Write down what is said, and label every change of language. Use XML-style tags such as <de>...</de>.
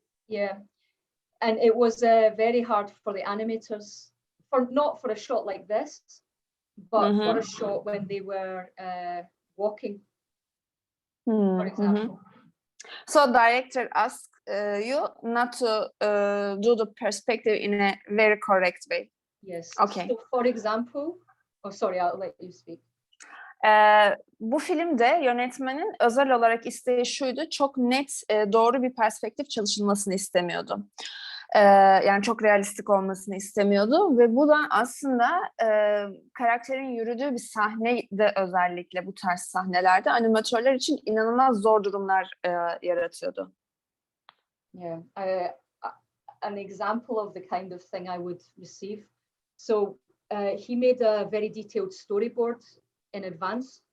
<en>Yeah, and it was very hard for the animators, not for a shot like this, but for a shot when they were walking, for example. So director asked you not to do the perspective in a very correct way. Yes. Okay. So for example, oh sorry, I'll let you speak.</en> <tr>Bu filmde yönetmenin özel olarak isteği şuydu, çok net, doğru bir perspektif çalışılmasını istemiyordu. Yani çok realistik olmasını istemiyordu ve bu da aslında karakterin yürüdüğü bir sahnede özellikle bu tarz sahnelerde animatörler için inanılmaz zor durumlar yaratıyordu.</tr> <en>Yeah, an example of the kind of thing I would receive. So he made a very detailed storyboard in advance.</en>